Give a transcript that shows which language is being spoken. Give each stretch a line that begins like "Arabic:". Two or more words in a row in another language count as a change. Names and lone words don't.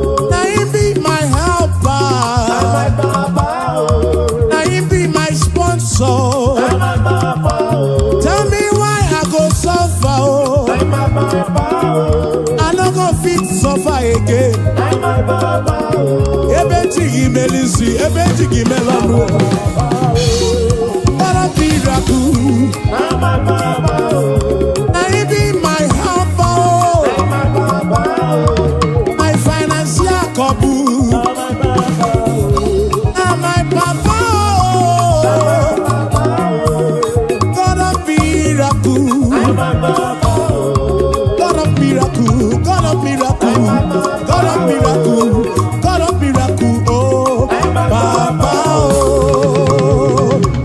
Nigerian Pidgin: Na him be my helper. Na him be my sponsor. Tell me why I go suffer, oh. I no go fit suffer again.
Igbo: Ebe ji gị melisi, ebe ji gị melọnụ.
Nigerian Pidgin: God of miracle. Na my Baba, oh. Na him be my helper, oh. Na my Baba, oh. My financial couple. Na my Baba, oh. Na my Papa, oh. Na my Baba, oh. God of miracle. Na my Baba, oh. God of miracle, God of miracle. Na my Baba, God of miracle, God of miracle, oh, Papa, oh.